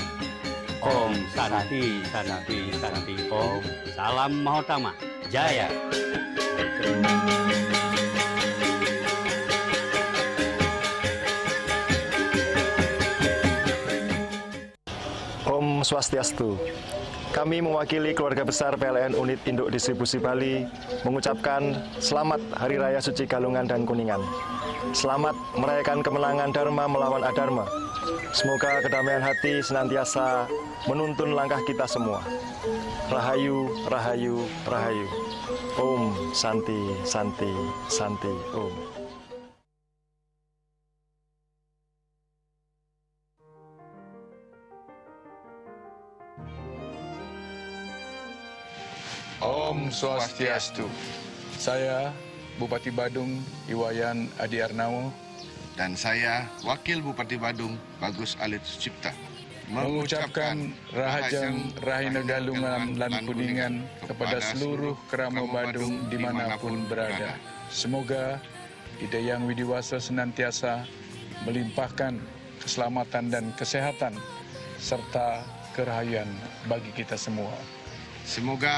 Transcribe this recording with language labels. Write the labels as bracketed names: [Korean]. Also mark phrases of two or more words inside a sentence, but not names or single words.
[Sanskrit] Om Santi Santi Santi Om. [Indonesian] Salam Mahotama. Jaya. [Balinese] Om Swastiastu. [Indonesian] Kami mewakili keluarga besar PLN Unit Induk Distribusi Bali mengucapkan selamat Hari Raya Suci Galungan dan Kuningan. Selamat merayakan kemenangan Dharma melawan Adharma. Semoga kedamaian hati senantiasa menuntun langkah kita semua. [Sanskrit] Rahayu, Rahayu, Rahayu. Om Santi, Santi, Santi, Om. [Balinese] Om Swastiastu. [Indonesian] Saya Bupati Badung Iwayan Adi Arnawo dan saya Wakil Bupati Badung Bagus Alit Sucipta mengucapkan [Balinese] Rahajeng Rahina Galungan lan Kuningan [Indonesian] kepada seluruh kerama Badung dimanapun berada. Semoga Ide Yang Widiwasa senantiasa melimpahkan keselamatan dan kesehatan serta kerahayuan bagi kita semua.